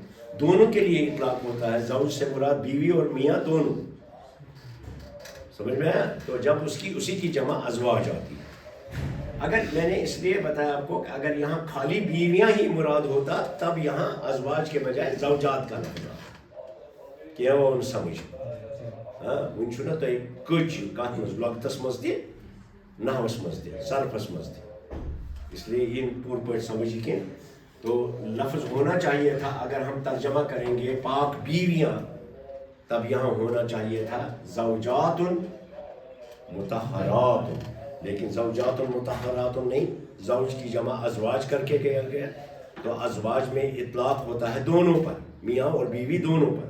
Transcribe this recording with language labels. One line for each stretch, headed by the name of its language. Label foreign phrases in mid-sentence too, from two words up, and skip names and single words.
Urdu: دونوں کے لیے اطلاق ہوتا ہے. زوج سے مراد بیوی اور میاں دونوں. سمجھ میں آیا؟ تو جب اسی کی جمع ازواج آتی ہے. اگر میں نے اس لیے بتایا آپ کو کہ اگر یہاں خالی بیویاں ہی مراد ہوتا تب یہاں ازواج کے بجائے زوجات کا لفظ آتا. کیا وہ سمجھ؟
Kashmiri: ون چھُ نا تۄہہِ کٔچ کتھ منٛز، لۄکٹس منٛز تہِ، نحوس منٛز تہِ، صرفس منٛز تہِ.
Urdu: اس لیے یہ
Kashmiri: پوٗرٕ پٲٹھۍ سمجھ کینٛہہ.
Urdu: تو لفظ ہونا چاہیے تھا، اگر ہم ترجمہ کریں گے پاک بیویاں، تب یہاں ہونا چاہیے تھا زوجات مطہرات. لیکن زوجات مطہرات نہیں، زوج کی جمع ازواج کر کے کیا گیا. تو ازواج میں اطلاق ہوتا ہے دونوں پر، میاں اور بیوی دونوں پر.